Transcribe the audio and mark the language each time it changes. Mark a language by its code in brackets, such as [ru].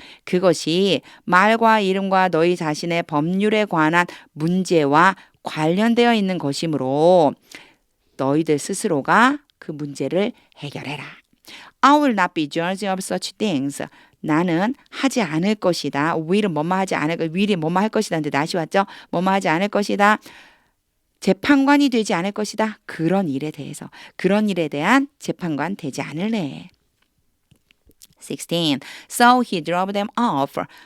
[ko] 그것이 말과 이름과 너희 자신의 법률에 관한 문제와 관련되어 있는 것이므로 너희들 스스로가 그 문제를 해결해라. [en] I will not be judge of such things. [ko] 나는 하지 않을 것이다. will은 will이 뭐뭐 할 것이다. 근데 not이 왔죠? 뭐뭐 하지 않을 것이다. 재판관이 되지 않을 것이다. 그런 일에 대한 재판관 되지 않을래. [en] 16. So he drove them off.